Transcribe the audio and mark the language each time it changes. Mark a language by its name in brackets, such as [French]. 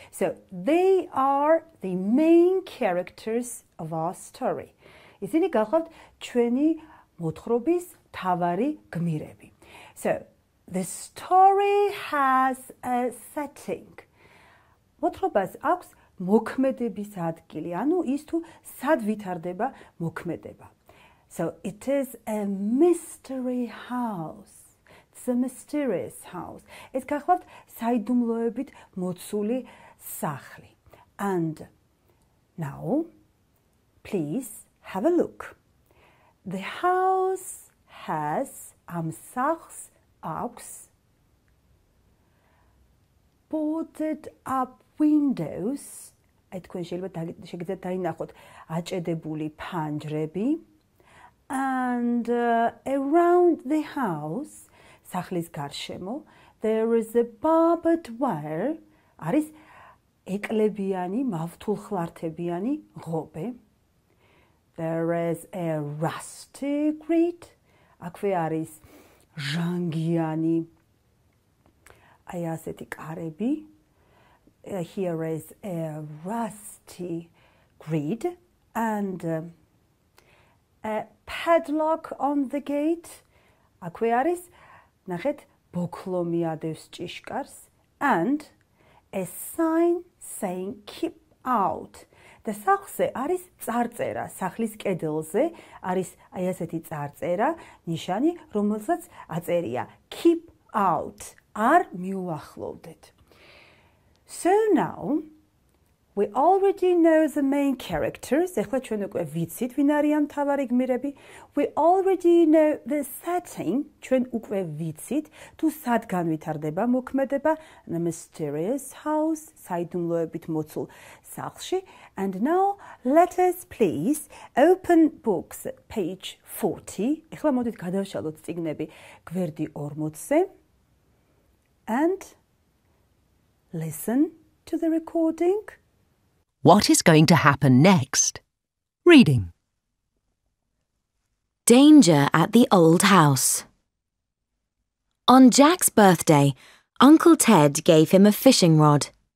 [English] So they are the main characters of our story. [Georgian] ისინი გახლავთ ჩვენი მოთხრობის მთავარი გმირები. [English] So the story has a setting. [Georgian] მოთხრობას აქვს მოქმედების ადგილი, ანუ ის თუ სად ვითარდება მოქმედება. [English] So it is a mystery house. It's a mysterious house. [Georgian] ეს გახლავთ საიდუმლოებით მოცული სახლი. [English] And now, please have a look. The house has am sachs აქვს boarded up windows. [Georgian] თქვენ შეგიძლიათ დაინახოთ აჭედებული ფანჯრები. [English] And around the house, [Georgian] სახლის გარშემო, [English] there is a barbed wire. [Georgian] არის ეკლებიანი, მავთულხლართებიანი ღობე. [English] There is a rusty grid. [Georgian] აქვე არის ჟანგიანი აი ასეთი კარები. [English] Here is a rusty grid and a padlock on the gate. [Georgian] აქვე არის, ნახეთ, ბოქლომი ადევს ჭიშკარს [English] and a sign saying keep out. [Georgian] და სახლზე არის წარწერა, სახლის კედელზე არის აი ასეთი წარწერა, ნიშანი, რომელსაც აწერია keep out. არ მიუახლოვდეთ. [English] So now, we already know the main characters. [Georgian] ეხლა ჩვენ უკვე ვიცით, ვინ არიან მთავარი გმირები. [English] We already know the setting. [Georgian] ჩვენ უკვე ვიცით, თუ სად განვითარდება მოქმედება, [English] the mysterious house, [Georgian] საიდუმლოებით მოცულ სახლში. [English] And now, let us please open books, page 40. [Georgian] ეხლა მოდით გადავშალოთ წიგნები გვერდი 40-ზე. [English] And listen to the recording. What is going to happen next? Reading. Danger at the old house. On Jack's birthday, Uncle Ted gave him a fishing rod.